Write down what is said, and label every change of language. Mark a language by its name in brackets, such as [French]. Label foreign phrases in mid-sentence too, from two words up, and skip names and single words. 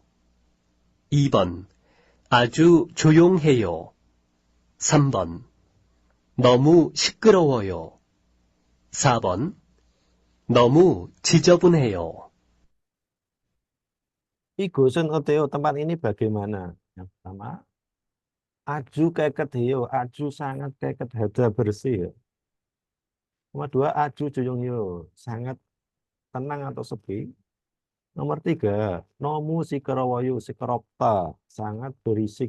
[Korean] 2번. 아주 조용해요. 3번. 너무 시끄러워요. 4번. 너무 지저분해요. 이곳은 어때요 [Indonesian] tempat ini bagaimana? Yang pertama, [Korean] 아주 깨끗해요, 아주 [Indonesian] sangat [Korean] 깨끗하다 [Indonesian] bersih. Ya. Nomor 2, [Korean] 아주 조용해요, [Indonesian] sangat tenang atau sepi. Nomor 3, [Korean] 너무 시끄러워요 시끄럽다, [Indonesian] sangat berisik.